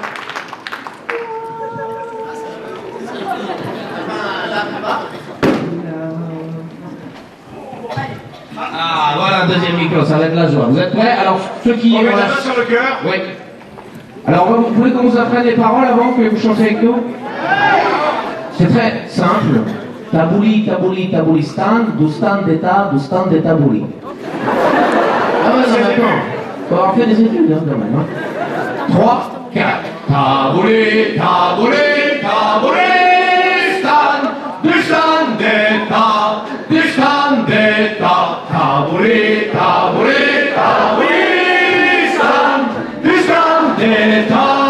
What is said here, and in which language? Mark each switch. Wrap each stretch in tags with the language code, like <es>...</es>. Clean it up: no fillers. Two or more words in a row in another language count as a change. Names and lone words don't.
<fr>Ah, voilà un deuxième micro, ça va être la joie. Vous êtes prêts? Alors, ceux qui... On met la main sur le cœur. Oui. Alors, vous voulez qu'on vous apprenne les paroles avant que vous chantez avec nous? C'est très simple. Tabouli, tabouli, taboulistan, doustan de tabouli. Ah ouais, non, maintenant. On va avoir fait des études, hein, quand même. Hein. 3, 4. Tabouli, tabouli, taboulistan, doustan d'État, tabouli, tabouli, taboulistan, doustan d'État.</fr>